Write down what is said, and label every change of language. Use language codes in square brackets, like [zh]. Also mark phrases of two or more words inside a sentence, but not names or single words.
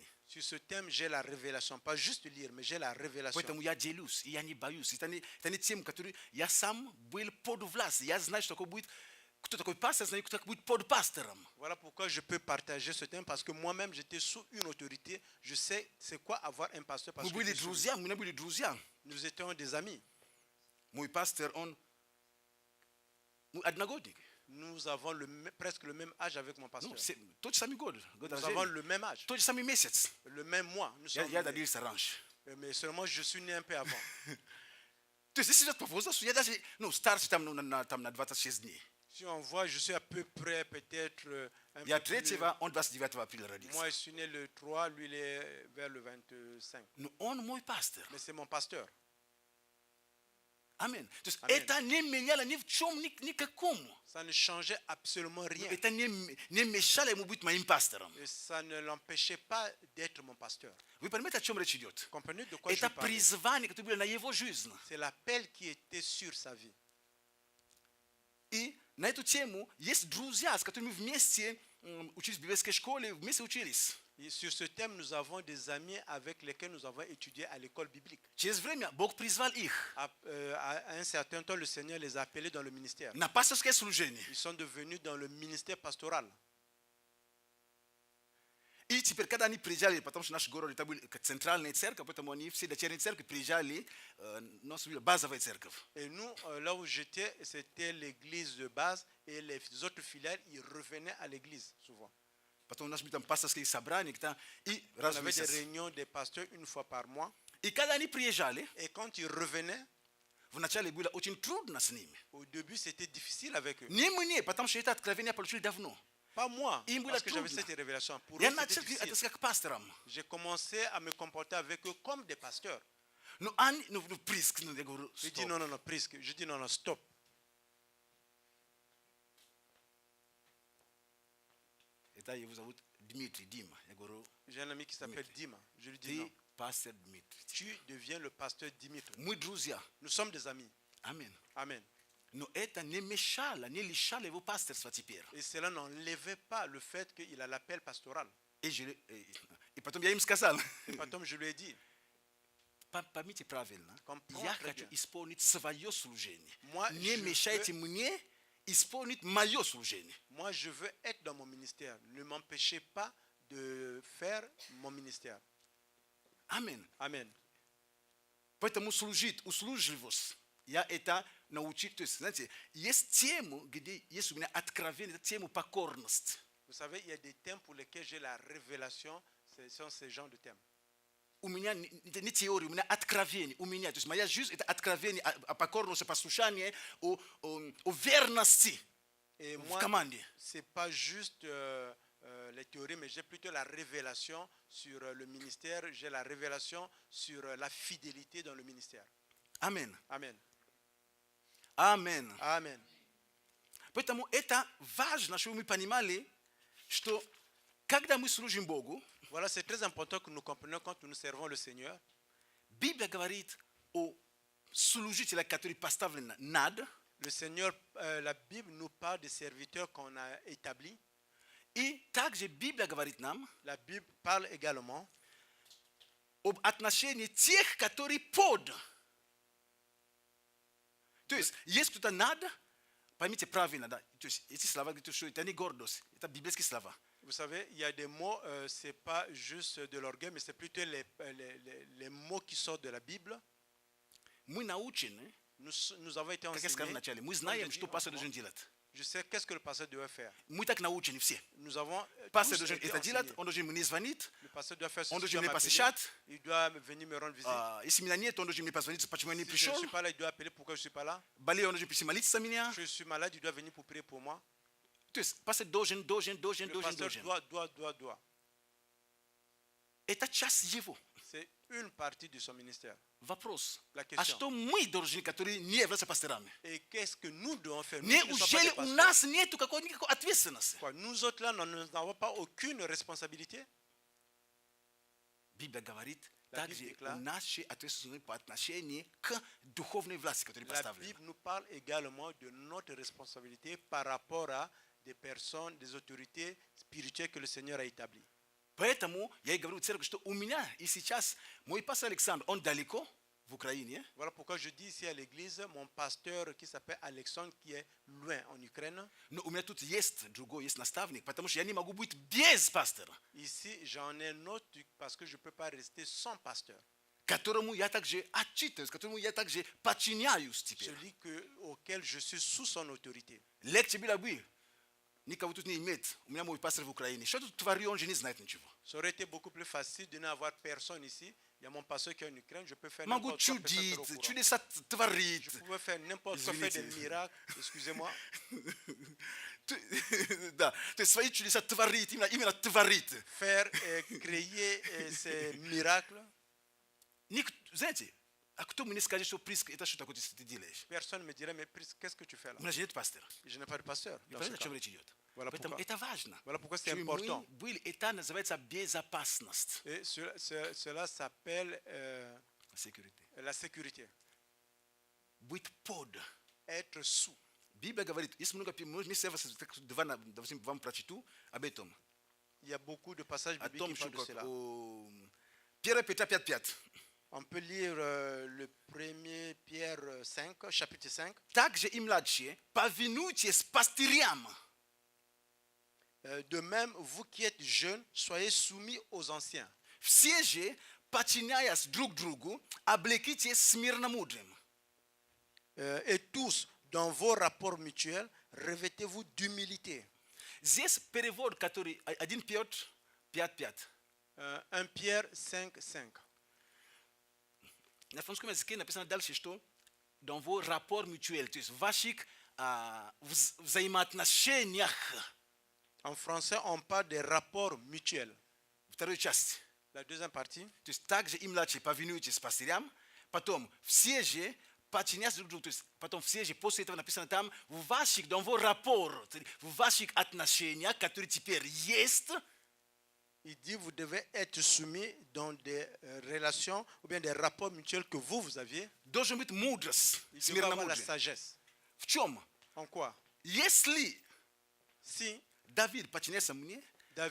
[fr] Sur ce thème, j'ai la révélation. Pas juste lire, mais j'ai la révélation. [ru] Поэтому я делюсь, и я не боюсь. Это не тема, которую я сам был под властью. Я знаю, что такое будет, кто такой пастор, знаю, кто такой будет под пастором. [fr] Voilà pourquoi je peux partager ce thème, parce que moi-même, j'étais sous une autorité. Je sais c'est quoi avoir un pasteur. Parce [ru] Мы [fr] que [ru] были [fr] j'étais sous lui. [ru] друзья, мы не были друзья. [fr] Nous étions des amis. [ru] Мой пастор, он мой одногодник. [fr] Nous avons presque le même âge avec mon pasteur. [ru] Ну, тот же самый год [fr] Nous avons [ru] рождения, [fr] le même âge, [ru] тот же самый месяц. [fr] le même mois. Nous sommes [ru] Я [fr] nés. [ru] родился раньше. [fr] Mais seulement je suis né un peu avant. [ru] То есть, если идет по возрасту, я даже, ну, старше там на 26 дней. [fr] Si on voit, je suis à peu près peut-être un [ru] Я [fr] peu plus... [ru] 3, он 29 апреля родился. [fr] Moi, je suis né le 3, lui, il est vers le 25. [ru] Но он мой пастор. [fr] Mais c'est mon pasteur. [ru] Амин. То есть, Аминь. это не меняло ни в чем никакому. [fr] Ça ne changeait absolument rien. [ru] Это не мешало ему быть моим пастором. [fr] Et ça ne l'empêchait pas d'être mon pasteur. [ru] Вы понимаете, о чем речь идет? [fr] Comprenez de quoi je [ru] Это [fr] parle? [ru] призвание, которое было на его жизнь. [fr] C'est l'appel qui était sur sa vie. [ru] И на эту тему есть друзья, с которыми вместе учились в библейской школе, вместе учились. [fr] Et sur ce thème, nous avons des amis avec lesquels nous avons étudié à l'école biblique. [ru] Через время Бог призвал их [fr] À un certain temps, le Seigneur les a appelés dans le ministère. [ru] на пасторское служение. [fr] Ils sont devenus dans le ministère pastoral. [ru] И теперь, когда они приезжали, потому что наш город это был центральная церковь, поэтому они все дочерние церкви приезжали, у нас была базовая церковь. [fr] Et nous, là où j'étais, c'était l'église de base et les autres filiales, ils revenaient à l'église souvent. [ru] Потом у нас были там пасторские собрания, и [fr] On [ru] раз в [fr] avait des [ru] месяц. [fr] réunions des pasteurs une fois par mois. [ru] И когда они приезжали, [fr] Et quand ils revenaient, [ru] вначале было очень трудно с ними. [fr] au début, c'était difficile avec eux. [ru] Не мне, потому что это откровение получили давно. [fr] Pas moi, [ru] Им было [fr] parce que j'avais [ru] трудно. [fr] cette révélation. Pour eux, [ru] Я [fr] c'était [ru] начал [fr] difficile. [ru] относиться как к пасторам. [fr] J'ai commencé à me comporter avec eux comme des pasteurs. [ru] Ну, они, ну, прискну, я говорю, [fr] Je dis [ru] стоп. [fr] non, non, non, presque. Je dis non, non, stop. [ru] Это его зовут Дмитрий, Дима. Я говорю, [fr] J'ai un ami qui s'appelle Dima. Je lui dis [ru] ты [fr] non. [ru] пастор Дмитрий. [fr] Tu deviens le pasteur Dimitri. [ru] Мы друзья. [fr] Nous sommes des amis. [ru] Аминь. [fr] Amen. [ru] Но это не мешало, не лишало его пасторства теперь. [fr] Et cela n'enlevait pas le fait qu'il a l'appel pastoral. [ru] И потом я им сказал, [fr] Et потом, je lui ai dit, [ru] поймите правильно, [fr] Comprends [ru] я [fr] très [ru] хочу [fr] bien. [ru] исполнить свое служение. [fr] Moi, [ru] Не [fr] je [ru] мешайте мне исполнить мое служение. [fr] moi, je veux être dans mon ministère. Ne m'empêchez pas de faire mon ministère. [ru] Аминь. [fr] Amen. [ru] Поэтому служить, услужливость, я это научил. То есть, знаете, есть тему, где есть у меня откровение, это тема покорность. [fr] Vous savez, il y a des thèmes pour lesquels j'ai la révélation. Ce sont ces genres de thèmes. [ru] У меня не теория, у меня откровение. У меня, то есть моя жизнь это откровение о покорности, послушании, о верности [fr] Et [ru] в [fr] moi, [ru] команде. [fr] ce n'est pas juste les théories, mais j'ai plutôt la révélation sur le ministère. J'ai la révélation sur la fidélité dans le ministère. [ru] Аминь. [fr] Amen. [ru] Аминь. [fr] Amen. [ru] Поэтому это важно, чтобы мы понимали, что когда мы служим Богу, [fr] Voilà, c'est très important que nous comprenions quand nous servons le Seigneur. [ru] Библия говорит о служителях, которые поставлены над, [fr] Le Seigneur, la Bible nous parle des serviteurs qu'on a établis. [ru] и также Библия говорит нам [fr] La Bible parle également [ru] об отношении тех, которые под. То есть, есть кто-то над, поймите правильно, да? То есть, эти слова говорят, что это не гордость, это библейские слова. [fr] Vous savez, il y a des mots, ce n'est pas juste de l'orgueil, mais c'est plutôt les mots qui sortent de la Bible. [ru] Мы научены, [fr] Nous avons été [ru] как я сказал [fr] enseignés. [ru] вначале, мы [fr] Comme [ru] знаем, [fr] je dis [ru] что [fr] en [ru] пастор [fr] ce [ru] должен [fr] moment, [ru] делать. [fr] Je sais qu'est-ce que le pasteur doit faire. [ru] Мы так научены все. [fr] Nous avons [ru] Пастор [fr] tous [ru] должен [fr] été [ru] это делать, [fr] enseignés. [ru] он должен мне звонить, [fr] Le pasteur doit faire [ru] он [fr] ceci, il [ru] должен [fr] doit [ru] меня [fr] m'appeler, [ru] посещать. [fr] il doit venir me rendre visite. [ru] Если меня нет, он должен мне позвонить, почему я не [fr] Si je ne [ru] пришел. [fr] suis pas là, il doit appeler pourquoi je ne suis pas là. [ru] Болею, он должен прийти молиться за меня. [fr] Je suis malade, il doit venir pour prier pour moi. [ru] То есть, пастор должен. [fr] Le pasteur doit. [ru] Это часть его. [fr] C'est une partie de son ministère. [ru] Вопрос. [fr] La [ru] А [fr] question. [ru] что мы должны, которые не являются пасторами? [fr] Et qu'est-ce que nous devons faire? Nous qui ne sommes pas [ru] Неужели [fr] des [ru] у [fr] pasteurs. [ru] нас нет никакой ответственности? [fr] Quoi, nous autres là, nous n'avons pas aucune responsabilité. [ru] Библия говорит, [fr] La [ru] также [fr] Bible déclare, [ru] наши ответственности по отношению к духовной власти, которые [fr] La [ru] поставлены. [fr] Bible nous parle également de notre responsabilité par rapport à des personnes, des autorités spirituelles que le Seigneur a établies. [ru] Поэтому я и говорю в церкви, что у меня и сейчас мой пастор Александр, он далеко, в Украине, [fr] Voilà pourquoi je dis ici à l'église, mon pasteur qui s'appelle Alexandre, qui est loin en Ukraine. [ru] но у меня тут есть другой, есть наставник, потому что я не могу быть без пастора, [fr] Ici, j'en ai un autre parce que je ne peux pas rester sans pasteur. [ru] которому я также отчитываюсь, которому я также подчиняюсь теперь. [fr] Celui auquel je suis sous son autorité. [ru] Легче было бы Никого тут не иметь, у меня мой пастор в Украине. Что тут тварью, он же не знает ничего. [fr] Ça aurait été beaucoup plus facile de n'avoir personne ici. Il y a mon pasteur qui est en Ukraine, je peux faire [ru] Могу [fr] n'importe quoi. personne [ru] чудить, [fr] sera au courant. [ru] чудеса творить. [fr] Je pouvais faire n'importe quoi, faire des [ru] Извините. [fr] miracles, excusez-moi. [ru] Да, то есть свои чудеса творит, именно творит. [fr] Faire, créer ces miracles. [ru] Знаете, а кто мне скажет, что приск, это что такое ты делаешь? [fr] Personne ne me dirait, mais qu'est-ce que tu fais là? [ru] У нас же нет пастора. [fr] Je n'ai pas de pasteur. [ru] И [fr] Dans ce [ru] понятно, о [fr] cas. [ru] чем речь идет. [fr] Voilà [ru] Поэтому [fr] pourquoi. [ru] это важно. [fr] Voilà pourquoi c'est [ru] Чтобы [fr] important. [ru] мы были, это называется безопасность. [fr] Et cela s'appelle Sécurité. la sécurité. [ru] Быть под. [fr] Être sous. [ru] Библия говорит, если много мест вам прочитаю об этом. [fr] Il y a beaucoup de passages [ru] О [fr] bibliques [ru] том, [fr] qui [ru] что [fr] parlent de cela. [ru] 1 Петра 5:5. [fr] On peut lire le 1er Pierre 5, chapitre 5. [ru] Также и младшие, повинуйтесь пастырям. [fr] De même, vous qui êtes jeunes, soyez soumis aux anciens. [ru] Все же, подчиняясь друг другу, облекитесь смирномудрым. [fr] Et tous, dans vos rapports mutuels, revêtez-vous d'humilité. [ru] Здесь перевод, который 1 Петр 5:5. [fr] 1 Pierre 5, 5. [ru] На французском языке написано дальше, что [fr] dans vos rapports mutuels, [ru] то есть в ваших взаимоотношениях. [fr] En français, on parle des rapports mutuels. [ru] Второй части. [fr] La deuxième partie. [ru] То есть также и младшие повинуйтесь пастырям, потом все же подчиняйтесь друг другу, то есть потом все же, после этого написано там, в ваших, [fr] dans vos rapports, [ru] в ваших отношениях, которые теперь есть, [fr] Il dit vous devez être soumis dans des relations ou bien des rapports mutuels que vous aviez. [ru] должен быть мудрость, [fr] Il doit avoir la [ru] смирномудрие. [fr] sagesse. [ru] В чем? [fr] En quoi? [ru] Если [fr] Si [ru] Давид подчиняется мне, я